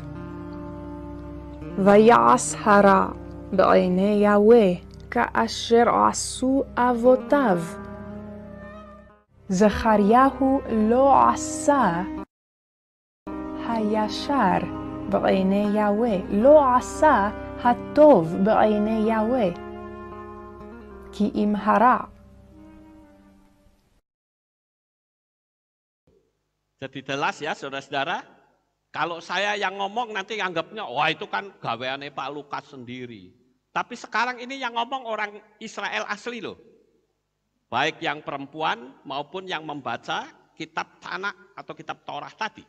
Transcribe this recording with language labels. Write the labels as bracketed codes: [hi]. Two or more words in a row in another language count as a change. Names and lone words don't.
[he] ויעש הרע בעיני יהוה, כאשר עשו אבותיו. זכריהו לא עשה הישר בעיני יהוה, לא עשה הטוב בעיני יהוה, כי אם הרע. [id] Jadi jelas ya saudara-saudara, kalau saya yang ngomong nanti anggapnya, wah itu kan gaweane Pak Lukas sendiri. Tapi sekarang ini yang ngomong orang Israel asli loh. Baik yang perempuan maupun yang membaca kitab Tanakh atau kitab Torah tadi.